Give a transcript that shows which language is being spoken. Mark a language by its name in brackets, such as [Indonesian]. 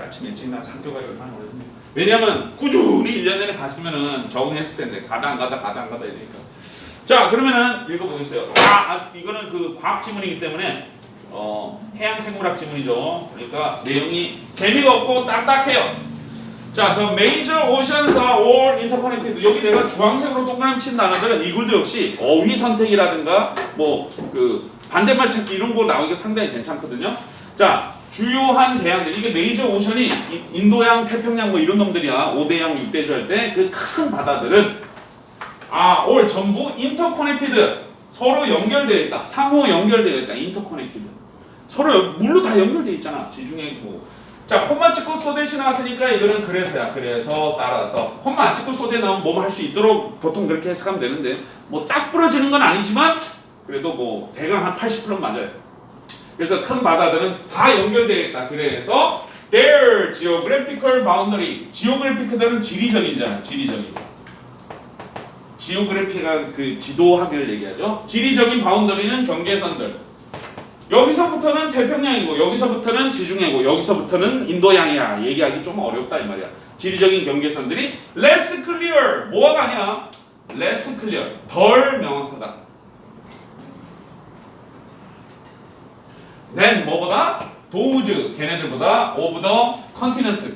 [Korean] 아침 일찍 나와서 학교 가기 얼마나 어렵니. 왜냐면 꾸준히 1년 내내 갔으면은 적응했을 텐데 가다 안 가다 이러니까. 자, 그러면은 읽어보겠어요. 이거는 그 과학 지문이기 때문에 해양생물학 지문이죠. 그러니까 내용이 재미가 없고 딱딱해요. [English] 자, the major oceans are all interconnected. [Korean] 여기 내가 주황색으로 동그라미 친 단어들은 이글도 역시 어휘 선택이라든가 뭐 그 반대말 찾기 이런 거 나오기가 상당히 괜찮거든요. 자, 주요한 대양들, 이게 메이저 오션이 인도양, 태평양 뭐 이런 놈들이야. 5대양, 6대주 할 때 그 큰 바다들은 all 전부 interconnected, 서로 연결되어 있다. 상호 연결되어 있다. interconnected. 서로 물로 다 연결되어 있잖아. 지중해 있고. 자, 콤마 찍고 소대시 나왔으니까 이거는 그래서야. 그래서 따라서 콤마 안 찍고 소대 나오면 뭐뭐 할 수 있도록 보통 그렇게 해석하면 되는데, 뭐 딱 부러지는 건 아니지만 그래도 뭐 대강 한 80%는 맞아요. 그래서 큰 바다들은 다 연결되어 있다. 그래서 [English] their geographical boundary, [Korean] geographic들은 지리적이잖아. 지리적인. 지오그래피가 그 지도학을 얘기하죠. 지리적인 바운더리는 경계선들. 여기서부터는 태평양이고, 여기서부터는 지중해고, 여기서부터는 인도양이야. 얘기하기 좀 어렵다 이 말이야. 지리적인 경계선들이 [English] less clear, [Korean] 뭐가 아니야? [English] less clear, [Korean] 덜 명확하다. then 뭐보다? [English] those, [Korean] 걔네들보다 [English] of the continent.